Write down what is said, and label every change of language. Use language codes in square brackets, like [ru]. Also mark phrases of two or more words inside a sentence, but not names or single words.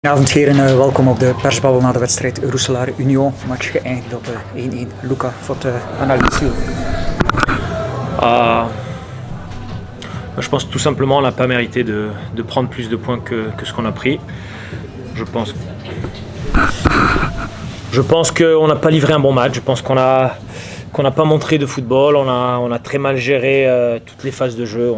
[nl] Goedenavond heren, welkom op de persbabbel na de wedstrijd Roeselare Union. Match geëindigd op 1-1. Luca, [fr] votre analyse? Je pense tout simplement qu'on n'a pas mérité de prendre plus de points que ce qu'on a pris. Je pense qu'on n'a pas livré un bon match. Je pense qu'on n'a pas montré de football. On a très mal géré toutes les phases de jeu.